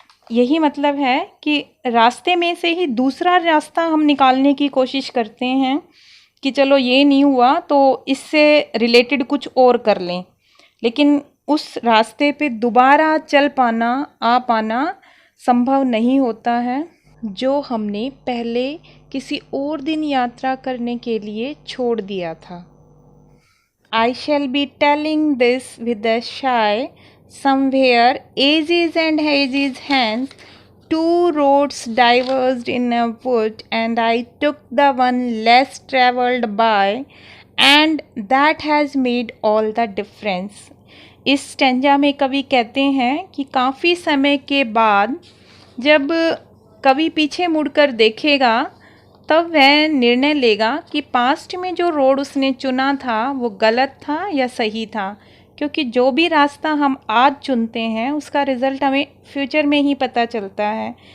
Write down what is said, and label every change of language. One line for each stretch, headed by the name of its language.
Hindi: यही मतलब है कि रास्ते में से ही दूसरा रास्ता हम निकालने की कोशिश करते हैं कि चलो ये नहीं हुआ तो इससे रिलेटेड कुछ और कर लें, लेकिन उस रास्ते पे दोबारा चल पाना, आ पाना संभव नहीं होता है, जो हमने पहले किसी और दिन यात्रा करने के लिए छोड़ दिया था।
English: I shall be telling this with a sigh. Somewhere, ages and hages hence, two roads diverged in a wood, and I took the one less travelled by, and that has made all the difference.
Hindi: इस stanza में कवि कहते हैं कि काफ़ी समय के बाद जब कवि पीछे मुड़कर देखेगा तब वह निर्णय लेगा कि पास्ट में जो रोड उसने चुना था वो गलत था या सही था, क्योंकि जो भी रास्ता हम आज चुनते हैं उसका रिज़ल्ट हमें फ्यूचर में ही पता चलता है।